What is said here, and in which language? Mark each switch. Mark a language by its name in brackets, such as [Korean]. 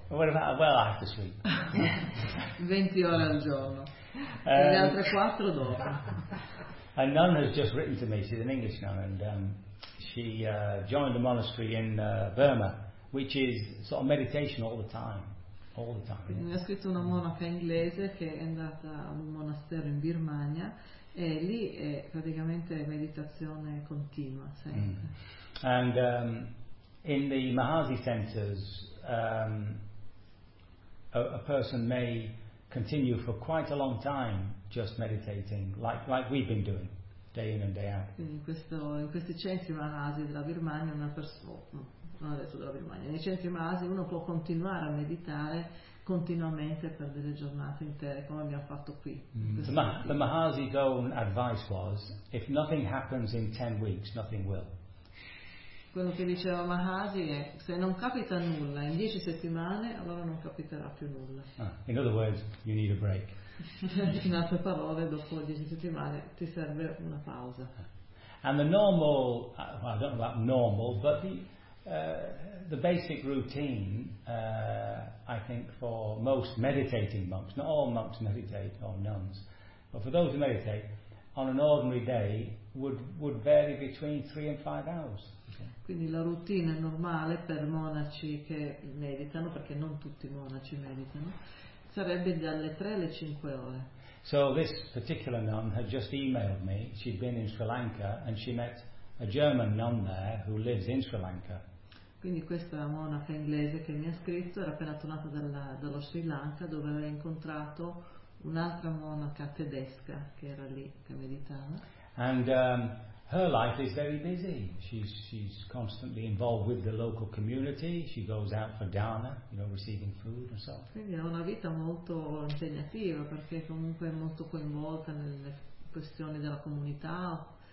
[English] What about, well, I have to sleep. [Italian] 20 ore al giorno. E le altre 4 dopo. [English] A nun has just written to me. She's an English nun and... She joined a monastery in Burma, which is sort of meditation all the time. [Italian] Mi ha scritto una monaca inglese che è andata a un monastero in Birmania e lì è praticamente meditazione continua sempre. [English] Mm. And in the Mahasi centers, a person may continue for quite a long time just meditating, like we've been doing, day in and day out. [Italian] Quindi in questi centri masi della Birmania una persona, non adesso della Birmania, nei centri masi uno può continuare a meditare continuamente per delle giornate intere, come abbiamo fatto qui. [English] The Mahasi Goan advice was, if nothing happens in 10 weeks, nothing will. [Italian] Quello che diceva Mahasi è, se non capita nulla in 10 settimane, allora non capiterà più nulla. [English] In other words, you need a break. [Italian] In altre parole, dopo 10 settimane ti serve una pausa. [English] And the normal, well, I don't know about normal, but the basic routine, I think, for most meditating monks, not all monks meditate, or nuns, but for those who meditate, on an ordinary day, would vary between 3 and 5 hours. [Italian] Quindi la routine normale per monaci che meditano, perché non tutti i monaci meditano, sarebbe dalle 3 alle 5 ore. [English] So this particular nun had just emailed me, she'd been in Sri Lanka and she met a German nun there who lives in Sri Lanka. [Italian] Quindi questa monaca inglese che mi ha scritto era appena tornata dallo Sri Lanka, dove aveva incontrato un'altra monaca tedesca che era lì, che meditava. [English] And her life is very busy. She's constantly involved with the local community. She goes out for dana, you know, receiving food and so on. [Italian] Quindi ha una vita molto impegnativa, perché comunque è molto coinvolta nelle questioni della comunità.